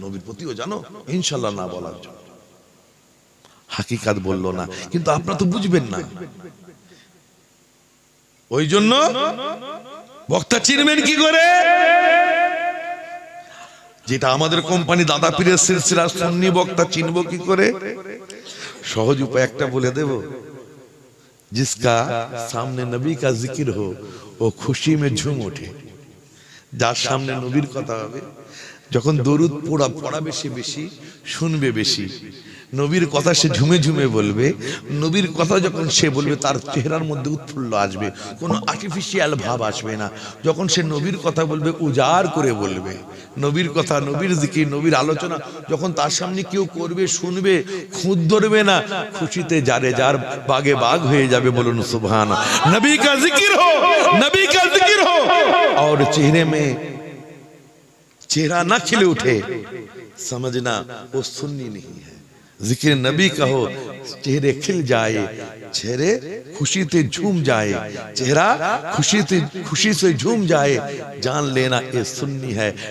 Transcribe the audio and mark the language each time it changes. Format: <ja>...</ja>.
<bn>নবীর প্রতিও জানো ইনশাল্লাহ না বলার জন্য। হাকিকাত বলল না, কিন্তু আপনারা তো বুঝবেন না, ওই জন্য বক্তা চিনবেন কি করে? যেটা আমাদের কোম্পানি দাদা পীরের সিলসিলা সুন্নি বক্তা চিনবো কি করে? সহজ উপায় একটা বলে দেব,</bn> <hi>जिसका सामने नबी का जिक्र हो वो खुशी में झूम उठे।</hi> <bn>যার সামনে নবীর কথা হবে, যখন দরুদ পড়া বেশি বেশি, শুনবে বেশি, নবীর কথা সে ঝুমে ঝুমে বলবে। নবীর কথা যখন সে বলবে তার চেহারার মধ্যে উৎফুল্ল আসবে, কোনো আর্টিফিশিয়াল ভাব আসবে না। যখন সে নবীর কথা বলবে উজাড় করে বলবে, নবীর কথা, নবীর জিকির, নবীর আলোচনা যখন তার সামনে কেউ করবে, শুনবে, খুঁত ধরবে না, খুশিতে যারে যার বাগে বাগ হয়ে যাবে। বলুন সুবহান।</bn> <hi>নবী কা জিকির হো, নবী কা জিকির হো और चेहरे में चेहरा ना खिले उठे, समझना वो सुन्नी नहीं है। जिक्र नबी का हो, चेहरे खिल जाए, चेहरे खुशी से झूम जाए, चेहरा खुशी से झूम जाए, जान लेना ये सुन्नी है।</hi>